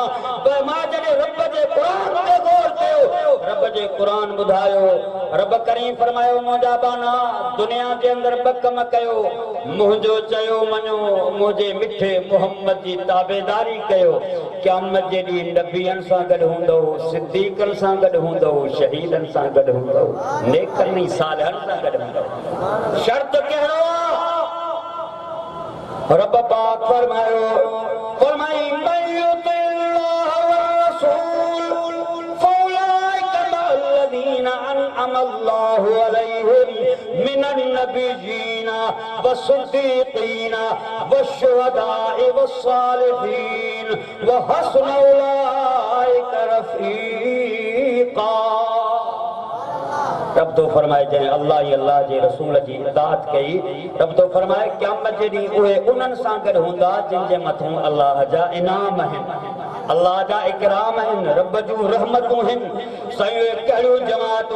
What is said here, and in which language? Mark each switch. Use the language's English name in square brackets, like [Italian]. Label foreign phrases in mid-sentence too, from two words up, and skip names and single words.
[Sindhi] पर मां जॾहिं रब जे क़ुरान ते गौर कयो, रब जे क़ुरान ॿुधायो, रब करीम फरमायो मुंहिंजा बाना दुनिया जे अंदरि ॿ कम कयो, मुंहिंजो चयो मञो, मुंहिंजे मिठे मोहम्मद जी ताबेदारी कयो। क़यामत जे ॾींहुं नबीअनि सां गॾु हूंदो, सिद्दीक़नि सां गॾु हूंदो, शहीदनि सां गॾु हूंदो, नेकनि सालिहनि सां गॾु हूंदो। शर्त कहिड़ो आहे? रब पाक फरमायो, फरमाई [Arabic] من يطع الله والرسول فأولئك مع الذين أنعم الله عليهم من النبيين والصديقين والشهداء والصالحين وحسن أولئك رفيقا. [Sindhi] रब तो फरमाए जंहिं अल्लाह ही अल्लाह जे रसूल जी इताअत कई, रब तो फरमाए क़यामत जे ॾींहुं उहे उन्हनि सां गॾु हूंदा जिन जे मथां अल्लाह जा इनाम आहिनि, अल्लाह जा इकराम आहिनि, रब जूं रहमतूं आहिनि। सयूं कहिड़ियूं जमातूं?